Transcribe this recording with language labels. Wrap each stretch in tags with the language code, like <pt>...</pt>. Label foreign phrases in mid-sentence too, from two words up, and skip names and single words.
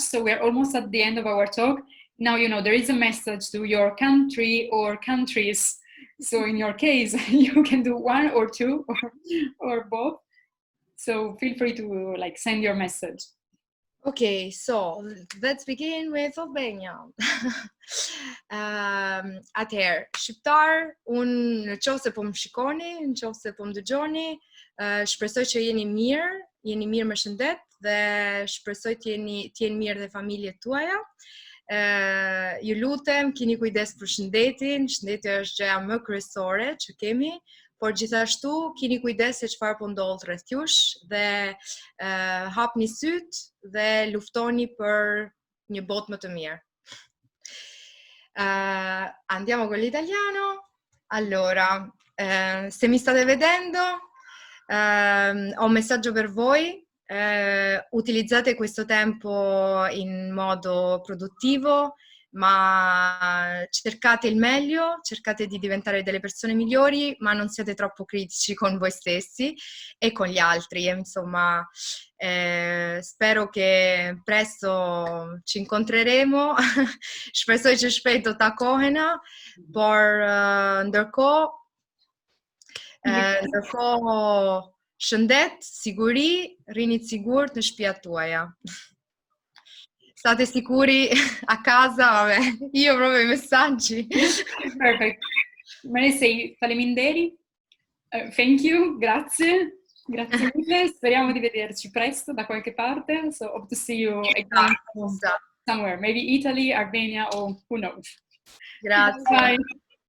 <en>So we're almost at the end of our talk. Now, there is a message to your country or countries. So in your case, you can do one or two or both. So feel free to send your message. Okay, so let's begin with Albania.</en> <sq>Atëherë, shqiptar, unë nëse po më shikoni, nëse po më dëgjoni, shpresoj që jeni mirë me shëndet, dhe shpresoj të jeni mirë dhe familjet tuaja. Ju lutem, keni kujdes për shëndetin. Shëndeti është gjëja më kryesore që kemi, por gjithashtu keni kujdes se çfarë po ndodh rreth jush, dhe hapni syt dhe luftoni për një botë më të mirë.</sq> <it>Andiamo con l'italiano. Allora, se mi state vedendo, ho un messaggio per voi. Utilizzate questo tempo in modo produttivo, ma cercate il meglio, cercate di diventare delle persone migliori, ma non siate troppo critici con voi stessi e con gli altri. Insomma, spero che presto ci incontreremo.</it> <sq>Shpresoj që shpejt do takohena, por ndërkohë shëndet, siguri, rinit sigurt në shtëpiat tuaja.</sq> <it>State sicuri a casa, vabbè, io proprio i messaggi.</it> <en>Perfect. Marisei, faleminderi. Thank you,</en> <it>grazie. Grazie mille, speriamo di vederci presto da qualche parte.</it> <en>So hope to see you again somewhere, maybe Italy, Albania, or who knows.</en> <it>Grazie.</it> <en>Bye.</en>